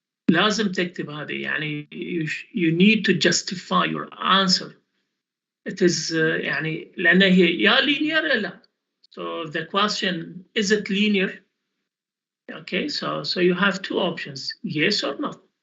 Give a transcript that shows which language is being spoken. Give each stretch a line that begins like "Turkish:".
Arabic: لازم تكتب هذه يعني
English: you need to justify your answer. It is
Arabic: يعني لأن هي يا linear يا لا.
English: So the question, is it linear? Okay, so you have two options, yes or no.